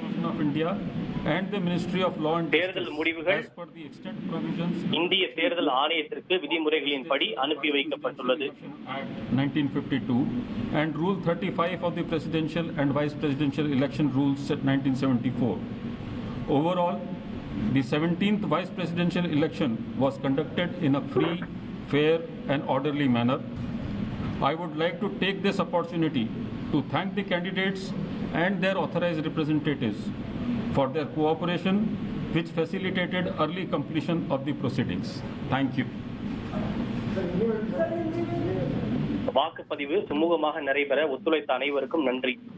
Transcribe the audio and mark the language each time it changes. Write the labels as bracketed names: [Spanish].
[English] of India and the Ministry of Law and [Tamil] தேர்தல் முடிவுகள் [English] as per the extent provisions [Tamil] இந்திய தேர்தல் ஆணையத்திற்கு விதிமுறைகளின்படி அனுப்பி வைக்கப்பட்டுள்ளது. [English] 1952 and Rule 35 of the Presidential and Vice Presidential Election Rules 1974. Overall, the 17th Vice Presidential election was conducted in a free, fair and orderly manner. I would like to take this opportunity to thank the candidates and their authorized representatives for their cooperation, which facilitated early completion of the proceedings. Thank you. [Tamil] வாக்குப்பதிவு சுமூகமாக நடைபெற ஒத்துழைத்த அனைவருக்கும் நன்றி.